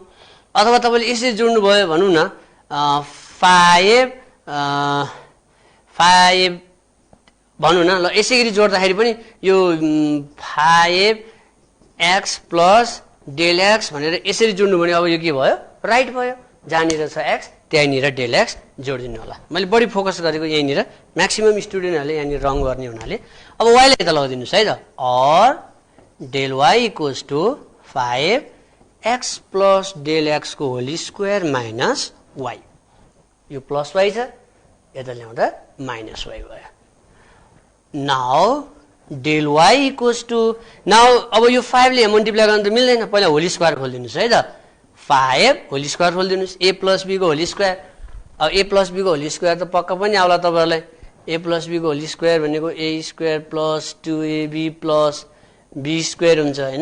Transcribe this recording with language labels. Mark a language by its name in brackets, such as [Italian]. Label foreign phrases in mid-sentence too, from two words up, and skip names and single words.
[Nepali] अथवा तपाईले यसरी जोड्नु भयो भनौं न 5 भनौं न, ल यसरी जोड्दाखेरि पनि यो [English] 5x + del x [Nepali] भनेर यसरी जोड्नु भने अब यो के भयो? राइट भयो। जहाँनिर छ x त्यहीँनिर [English] del x [Nepali] जोडिदिनु होला। मैले बढी फोकस गरेको यहीँनिर, म्याक्सिमम स्टुडेन्टहरूले यहाँनिर रङ गर्ने हुनाले। अब y लाई त लगाइदिनुस् है त। और [English] del y = 5x + del x [Nepali] को [English] whole square minus y. [Nepali] यो प्लस y छ, यता ल्याउँदा [English] minus y [Nepali] भयो। [English] now del y = now [Nepali] अब यो 5 ले मल्टिप्लाई गर्न त मिल्दैन, पहिला [English] whole square [Nepali] खोल्दिनुस् है त। 5 [English] whole square [Nepali] खोल्दिनुस्, [English] a + b [Nepali] को [English] whole square. [Nepali] अब [English] a + b [Nepali] को [English] whole square [Nepali] त पक्का पनि आउला तपाईहरुलाई। [English] a + b [Nepali] को [English] whole square [Nepali] भनेको a² + 2ab + b² हुन्छ हैन।